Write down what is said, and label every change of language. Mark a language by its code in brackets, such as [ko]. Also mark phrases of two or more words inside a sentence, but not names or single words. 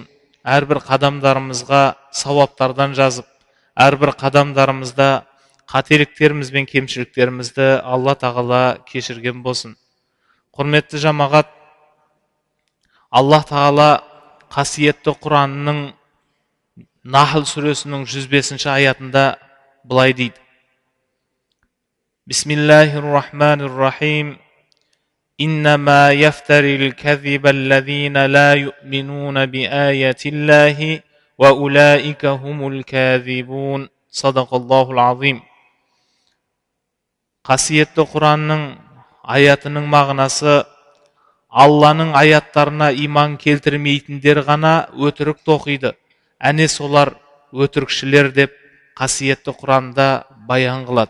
[kk] Әрбір қадамдарымызға сауаптардан жазып, әрбір қадамдарымызда қателіктеріміз бен кемшіліктерімізді Алла Тағала кешірген болсын. Құрметті жамағат, Алла Тағала қасиетті Құранның Нахл сүресінің 105 аятында былай дейді: [ar] بسم الله الرحمن الرحيم. إنما يفتري الكذب الذين لا يؤمنون بآيات الله وأولئك هم الكاذبون. صدق الله العظيم. [kk] Қасиетті Құранның аятының мағынасы: Алланың аяттарына иман келтірмейтіндер ғана өтірік тоқиды. Әне солар өтірікшілер деп қасиетті Құранда баян қылады.